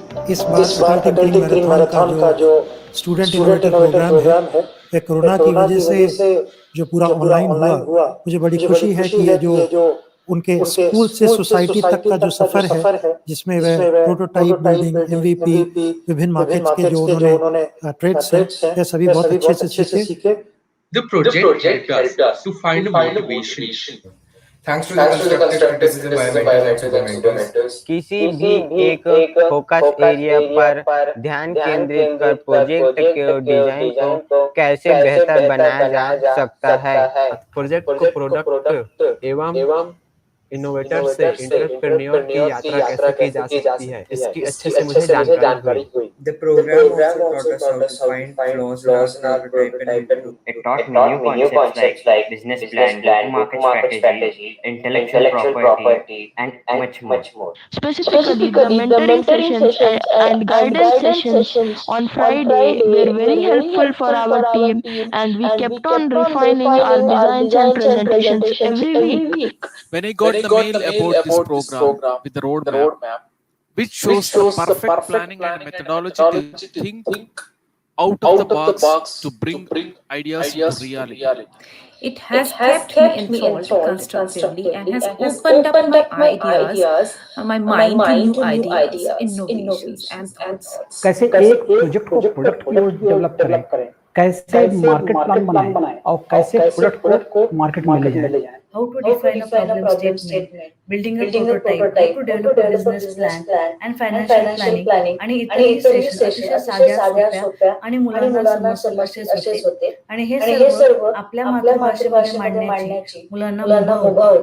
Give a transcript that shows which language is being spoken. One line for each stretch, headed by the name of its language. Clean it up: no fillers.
Hindi: इस बार अटल tinkering marathon का जो स्टूडेंट इनोवेटर प्रोग्राम है, ये कोरोना की वजह से जो पूरा ऑनलाइन हुआ, मुझे बड़ी खुशी है कि ये जो उनके स्कूल से सोसाइटी तक का जो सफर है, जिसमें वे प्रोटोटाइप बिल्डिंग, MVP, विभिन्न मार्केट्स के जो उन्होंने ट्रेड्स हैं, ये सभी बहुत अच्छे से सीखे.
English: The project helped us to find a motivation. Thanks to the constructive criticism by mentors and supermentors.
Hindi: किसी भी एक फोकस एरिया पर ध्यान केंद्रित कर प्रोजेक्ट के डिजाइन को कैसे बेहतर बनाया जा सकता है. प्रोजेक्ट को प्रोडक्ट एवं इनोवेटर से एंटरप्रेन्योर की यात्रा कैसे की जा सकती है, इसकी अच्छे से मुझे जानकारी हुई.
English: The program also taught us how to find flaws in our prototype and It taught me new concepts like business plan, go-to-market strategy, intellectual property, and much more. Specifically, the mentoring sessions and guidance sessions on Friday were very helpful for our team, and we kept on refining our designs and presentations every week. When I got the mail about this program with the roadmap, which shows the perfect planning and methodology to think out of the box to bring ideas into reality. It has kept me enthralled constructively and has opened up my ideas, my mind to new ideas, innovations and thoughts.
Hindi: कैसे एक project को product की ओर develop करें, कैसे market plan बनाएं और कैसे product को मार्केट में ले जाएं.
English: How to define a problem statement, building a prototype, how to develop a business plan and financial planning
Marathi: आणि इतर सेशन्स अतिशय साध्या सोप्या आणि मुलांना समजण्यास होते आणि हे सर्व आपल्या मातृभाषेमध्ये मांडण्याची मुलांना मुभा होती.